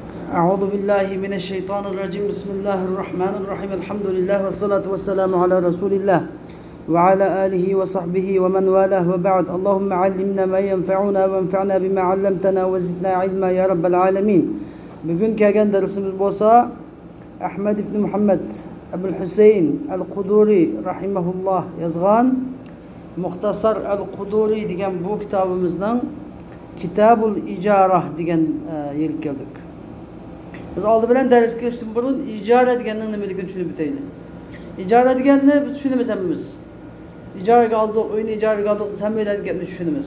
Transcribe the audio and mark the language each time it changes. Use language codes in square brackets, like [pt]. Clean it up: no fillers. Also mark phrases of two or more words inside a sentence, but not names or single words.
[ar] أعوذ بالله من الشيطان الرجيم بسم الله الرحمن الرحيم الحمد لله والصلاة والسلام على رسول الله وعلى آله وصحبه ومن والاه وبعد اللهم علمنا ما ينفعنا وانفعنا بما علمتنا وزدنا علما يا رب العالمين. [uz] Bugün kelgan dersimiz bo'lsa Ahmad ibn Muhammad Abul Husayn al-Quduri rahimahullah yozgan Muxtasar al-Quduri degan bu kitobimizning Kitabul Ijarah degan yerga keldik. Biz oldi bilan darsga kirishdan burun ijara deganning nimaligini tushunib o'taylik. Ijara deganni biz tushunamiz. Ijaraga oldik, uyni ijaraga oldik, hammalarning gapini tushunamiz.